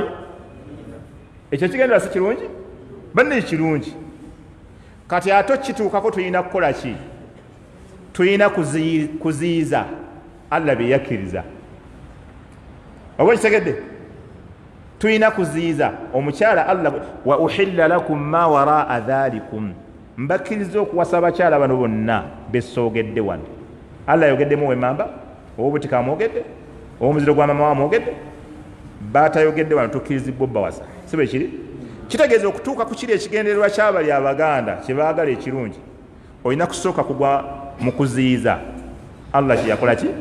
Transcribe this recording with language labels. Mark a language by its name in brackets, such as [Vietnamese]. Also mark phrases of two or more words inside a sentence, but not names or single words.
[Ganda] Ekyo ekigendererwa si kirungi? Banne kirungi. Kati ate kituukako tulina kukola ki? Tulina kuziyiza Allah bye yakkiriza. Oba kitegedde? Tulina kuziyiza omukyala Allah [Arabic] وأحل لكم ما وراء ذلكم, [Ganda] mbakkiriza okuwasa abakyala bano bonna besoogedde wano. Allah yogeddemu wemamba? Obutika amwogedde? Omuziro gwa mama wamwogedde? Baatayogedde wano tukkirizibwa obbawasa, si bwe kiri? Kitegeeza okutuuka ku kiri ekigendererwa ky'abali Abaganda kye baagala ekirungi, olina kusooka kugwa mu kuziyiza Allah kye yakola ki?